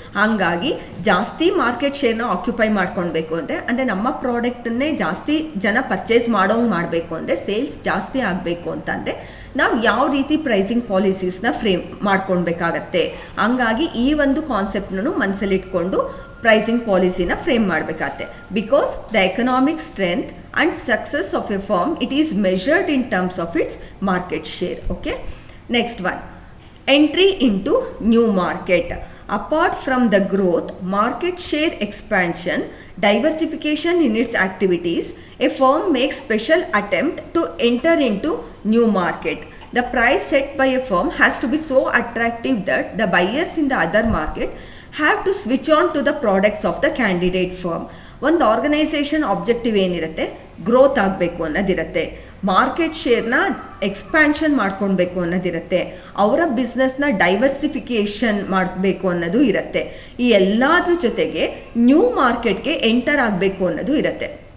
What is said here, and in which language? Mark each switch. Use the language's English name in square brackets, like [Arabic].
[Kannada] ಹಾಗಾಗಿ ಜಾಸ್ತಿ market ಶೇರ್ನ occupy ಮಾಡ್ಕೊಳ್ಬೇಕು ಅಂದರೆ ನಮ್ಮ ಪ್ರಾಡಕ್ಟನ್ನೇ ಜಾಸ್ತಿ ಜನ ಪರ್ಚೇಸ್ ಮಾಡೋಂಗೆ ಮಾಡಬೇಕು ಅಂದರೆ, ಸೇಲ್ಸ್ ಜಾಸ್ತಿ ಆಗಬೇಕು ಅಂತಂದರೆ ನಾವು ಯಾವ ರೀತಿ ಪ್ರೈಸಿಂಗ್ ಪಾಲಿಸೀಸ್ನ ಫ್ರೇಮ್ ಮಾಡ್ಕೊಳ್ಬೇಕಾಗತ್ತೆ. ಹಂಗಾಗಿ ಈ ಒಂದು ಕಾನ್ಸೆಪ್ಟನ್ನು ಮನಸ್ಸಲ್ಲಿಟ್ಕೊಂಡು ಪ್ರೈಸಿಂಗ್ ಪಾಲಿಸಿನ ಫ್ರೇಮ್ ಮಾಡಬೇಕಾಗತ್ತೆ. [English] Because the economic strength and success of a firm, it is measured in terms of its market share. Okay, next one, entry into new market. Apart from the growth, market share expansion, diversification in its activities, a firm makes special attempt to enter into new market. The price set by a firm has to be so attractive that the buyers in the other market have to switch on to the products of the candidate firm. [Kannada] ಒಂದು organisation objective ಏನಿರುತ್ತೆ, growth ಆಗಬೇಕು ಅನ್ನೋದಿರುತ್ತೆ, market ಶೇರ್ನ expansion ಮಾಡ್ಕೊಳ್ಬೇಕು ಅನ್ನೋದಿರುತ್ತೆ, ಅವರ ಬಿಸ್ನೆಸ್ನ diversification ಮಾಡಬೇಕು ಅನ್ನೋದು ಇರುತ್ತೆ. ಈ ಎಲ್ಲದ್ರ ಜೊತೆಗೆ ನ್ಯೂ ಮಾರ್ಕೆಟ್ಗೆ ಎಂಟರ್ ಆಗಬೇಕು ಅನ್ನೋದು ಇರುತ್ತೆ.